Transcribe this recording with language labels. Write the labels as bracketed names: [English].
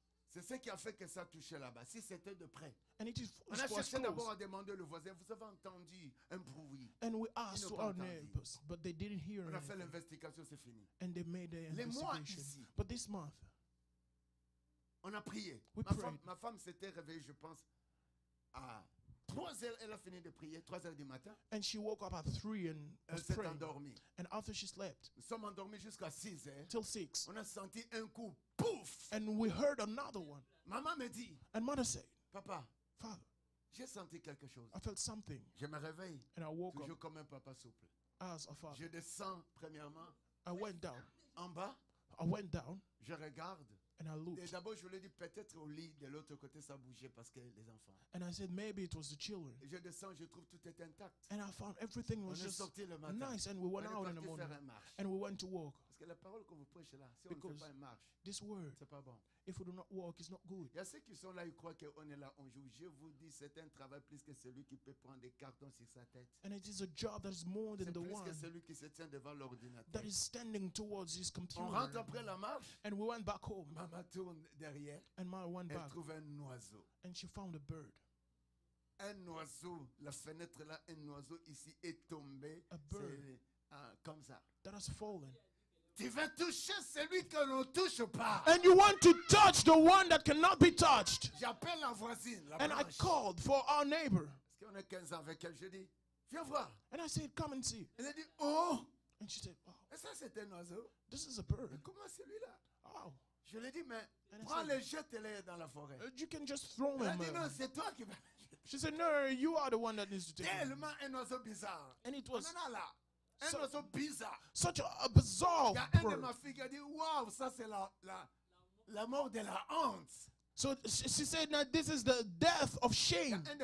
[French] C'est ce qui a fait que ça touchait là-bas. Si c'était de près. [English] And it is, [French] on a cherché d'abord à demander le voisin. Vous avez entendu un bruit. [English] And we asked to our neighbors, but they didn't hear. [French] On a fait l'investigation, c'est fini. [English] And they made the investigation. [French] Ici, [English] but this month, [French] on a prié. Ma femme s'était réveillée, je pense, à 3 heures, elle a fini de prier, 3 heures du matin. [English] And she woke up at 3 and was praying. And after she slept, [French] nous sommes endormis jusqu'à 6 heures. [English] Till 6. [French] On a senti un coup, pouf. [English] And we heard another one. [French] Maman me dit. [English] And mother said, [French] Papa, [English] Father, [French] j'ai senti quelque chose. [English] I felt something. [French] Je me réveille. [English] And I woke [French] toujours [English] up [French] comme un papa souple. [English] As a father. [French] Je descends premièrement. [English] I went down. [French] En bas. [English] I went down. [French] Je regarde. [English] And I looked. [French] Et d'abord, je lui ai dit peut-être au lit de l'autre côté ça bougeait parce que les enfants. [English] And I said maybe it was the children. [French] Et je descends, je trouve tout est intact. [English] And I found everything was just nice, and we went out in the morning. And we went to walk. [French] Parce que la parole que vous prêchez là, si on ne fait pas une marche, [English] this word, [French] c'est pas bon. [English] If we do not walk, it's not good. [French] Il y a ceux qui sont là, ils croient qu'on est là, on joue. Je vous dis, c'est un travail plus que celui qui peut prendre des cartons sur sa tête. [English] And it is a job that is more than the one [French] que celui qui se tient devant l'ordinateur. [English] That is standing towards his computer. [French] On rentre après la marche. [English] And we went back home. [French] Maman tourne derrière. [English] And Mama went back. [French] Elle trouve un oiseau. [English] And she found a bird. [French] Un oiseau, la fenêtre là, un oiseau ici est tombé. [English] A bird. [French] Comme ça. [English] That has fallen. [French] Tu veux toucher celui que l'on touche pas. [English] And you want to touch the one that cannot be touched. [French] J'appelle la voisine, la [English] and [French] blanche. [English] I called for our neighbor. [French] Parce qu'on a 15 ans avec elle, je dis, viens voir. [English] And I said, come and see. [French] Elle a dit, oh. [English] And she said, oh. [French] Et ça c'est un oiseau. [English] This is a bird. [French] Mais comment celui-là? Oh. Je lui ai dit, mais prends-le, jette-le dans la forêt. [English] You can just throw him. [French] Elle a dit, non, c'est toi qui vas. [English] She said, no, you are the one that needs to take him. [French] Tellement un oiseau bizarre. [English] And it was [French] un oiseau bizarre. [English] Such a bizarre bird. [French] Il y a un de ma fille qui a dit, waouh, ça c'est la mort de la honte. [English] So she said that this is the death of shame.